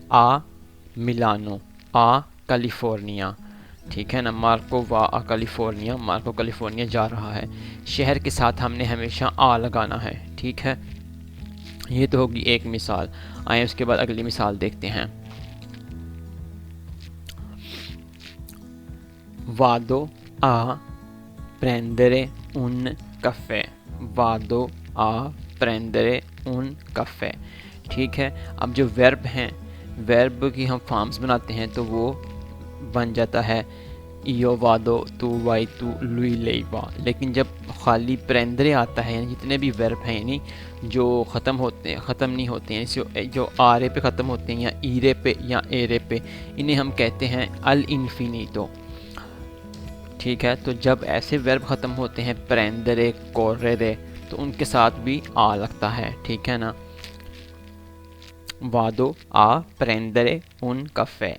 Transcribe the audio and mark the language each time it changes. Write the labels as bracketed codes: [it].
[it] آ ملانو، آ کیلیفورنیا. [ur] ٹھیک ہے نا. [it] مارکو وا آ کیلیفورنیا، [ur] مارکو کیلیفورنیا جا رہا ہے. شہر کے ساتھ ہم نے ہمیشہ آ لگانا ہے. ٹھیک ہے. یہ تو ہوگی ایک مثال. آئیں اس کے بعد اگلی مثال دیکھتے ہیں. [it] وادو آ prendere un caffè. vado a prendere un caffè. [ur] ٹھیک ہے. اب جو ورب ہیں، ورب کی ہم فارمز بناتے ہیں تو وہ بن جاتا ہے [it] io vado, tu vai tu, lui lei va. [ur] لیکن جب خالی پریندرے آتا ہے، یعنی جتنے بھی ورب ہیں یعنی جو ختم نہیں ہوتے ہیں، جو آرے پہ ختم ہوتے ہیں یا ایرے پہ یا ایرے پہ، انہیں ہم کہتے ہیں الانفینیٹو. ٹھیک ہے. تو جب ایسے ورب ختم ہوتے ہیں پریندرے، کوررے، تو ان کے ساتھ بھی آ لگتا ہے. ٹھیک ہے نا. [it] vado a prendere un caffè.